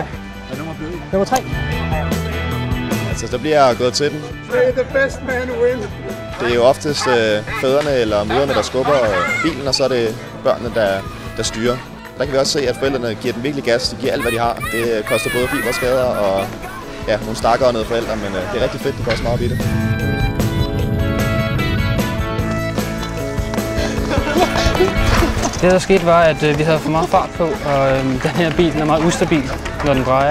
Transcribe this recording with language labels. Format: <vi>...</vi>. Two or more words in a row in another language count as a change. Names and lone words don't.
<da>Hvad nummer blev I? Nummer 3. Altså, der bliver gået til den.</da> <en>The best man win.</en> <da>Det er jo oftest fædrene eller mødrene, der skubber bilen, og så er det børnene, der styrer. Der kan vi også se, at forældrene giver den virkelig gas. De giver alt, hvad de har. Det koster både fiberskader og nogle stakkere og noget forældre, men det er rigtig fedt, de går også meget op i det. Det, der skete, var, at vi havde for meget fart på, og den her bil er meget ustabil, når den drejer.</da>